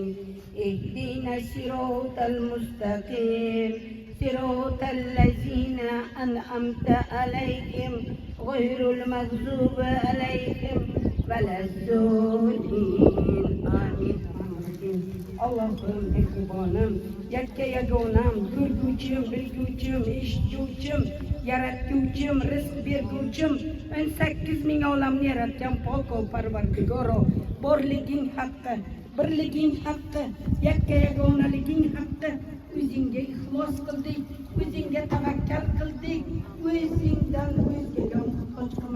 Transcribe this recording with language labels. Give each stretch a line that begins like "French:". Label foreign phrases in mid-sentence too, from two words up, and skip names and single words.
Arabic: اهدنا الصراط المستقيم صراط الذين أنعمت عليهم غير المغضوب عليهم ولا الضالين آمين.
Uzbek: Allah'ım ekranım, yakka yagonam, ko'rguvchim, bilguvchim, eshituvchim, yaratguvchim, rizq berguvchim, 18 ming olamni yaratgan pok Parvardigoro, borliging haqqi, birliging haqqi, yakka yagonaliging haqqi, o'zingga ixlos qildik, o'zingga tavakkal qildik, o'zingdan o'zga muhtoj qilma.